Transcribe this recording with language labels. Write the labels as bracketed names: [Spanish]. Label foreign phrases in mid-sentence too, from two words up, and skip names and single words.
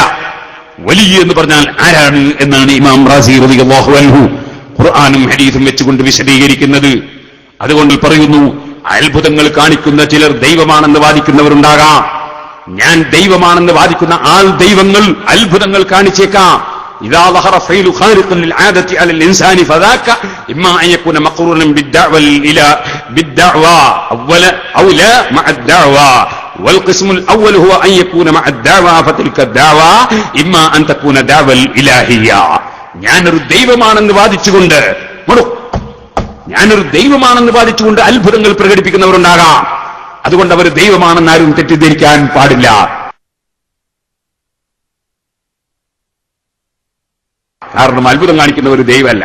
[Malayalam] വലിയ എന്ന് പറഞ്ഞാൽ ആരാണ് എന്നാണ് ഇമാം റാസി [Arabic] رضي الله عنه [Malayalam] ഖുർആനും ഹദീസും വെച്ചുകൊണ്ട് വിശദീകരിക്കുന്നത്. അതുകൊണ്ട് പറയുന്നു, അത്ഭുതങ്ങൾ കാണിക്കുന്ന ചിലർ ദൈവമാണെന്ന് വാദിക്കുന്നവരുണ്ടാകാം. ഞാൻ ദൈവമാണെന്ന് വാദിക്കുന്ന ആൾ ദൈവങ്ങൾ അത്ഭുതങ്ങൾ കാണിച്ചേക്കാം. [Arabic] إذا ظهر فعل خارق للعادة على الإنسان فذاك إما أن يكون مقرونا بالدعوى أو لا مع الدعوى، والقسم الأول هو أن يكون مع الدعوى، فتلك الدعوى إما أن تكون دعوى الإلهية. [Malayalam] ഞാനൊരു ദൈവമാണെന്ന് വാദിച്ചുകൊണ്ട് അത്ഭുതങ്ങൾ പ്രകടിപ്പിക്കുന്നവരുണ്ടാകാം. അതുകൊണ്ട് അവർ ദൈവമാണെന്ന് ആരും തെറ്റിദ്ധരിക്കാൻ പാടില്ല. കാരണം അത്ഭുതം കാണിക്കുന്ന ഒരു ദൈവമല്ല.